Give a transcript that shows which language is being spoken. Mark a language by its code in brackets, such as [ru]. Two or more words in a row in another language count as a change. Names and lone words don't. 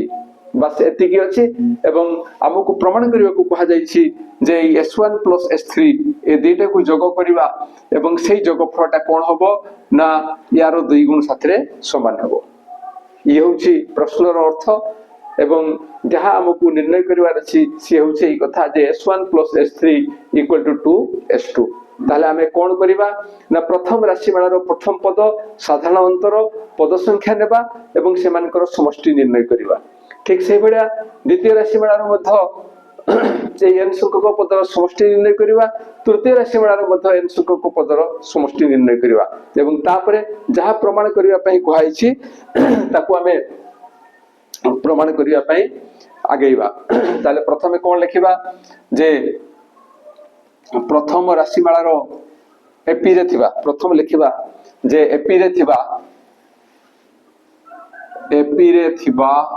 [or] ବସ୍ ଏତିକି ଅଛି ଏବଂ ଆମକୁ ପ୍ରମାଣ କରିବା କୁ କୁହା ଯାଇଛି ଯେ S1 ପ୍ଲସ S3 ଏ ଦୁଇଟା କୁ ଯୋଗ କରିବା ଏବଂ ସେହି ଯୋଗଫଳଟା କଣ ହେବ ନା ଯାର 2 ଗୁଣ ସାଥିରେ ସମାନ ହେବ। ଏ ହେଉଛି ପ୍ରଶ୍ନର ଅର୍ଥ ଏବଂ ଯାହା ଆମକୁ ନିର୍ଣ୍ଣୟ କରିବାର ଅଛି ସେ ହେଉଛି ଏ କଥା ଯେ S1 ପ୍ଲସ S3 [en] equal to 2S2. [or] ତାହେଲେ ଆମେ କଣ କରିବା ନା ପ୍ରଥମ ରାଶିମାଳାର ପ୍ରଥମ ପଦ ସାଧାରଣ ଅନ୍ତର ପଦ ସଂଖ୍ୟା ନେବା ଏବଂ ସେମାନଙ୍କର ସମଷ୍ଟି ନିର୍ଣ୍ଣୟ କରିବା। ଠିକ୍ ସେ ବଢ଼ିଆ ଦ୍ୱିତୀୟ ରାଶିମାଳାର ମଧ୍ୟ ଯେ n ସଂଖ୍ୟକ ପଦର ସମଷ୍ଟି ନିର୍ଣ୍ଣୟ କରିବା ତୃତୀୟ ରାଶି ମାଳାର ମଧ୍ୟେ n ସଂଖ୍ୟକ ପଦର ସମଷ୍ଟି ନିର୍ଣ୍ଣୟ କରିବା ଏବଂ ତାପରେ ଯାହା ପ୍ରମାଣ କରିବା ପାଇଁ କୁହାଯାଇଛି ତାକୁ ଆମେ ପ୍ରମାଣ କରିବା ପାଇଁ ଆଗେଇବା ତାହେଲେ ପ୍ରଥମେ କଣ ଲେଖିବା ଯେ ପ୍ରଥମ ରାଶି ମାଳାର ଏପି ରେ ଥିବା ପ୍ରଥମ ଲେଖିବା ଯେ ଏପି ରେ ଥିବା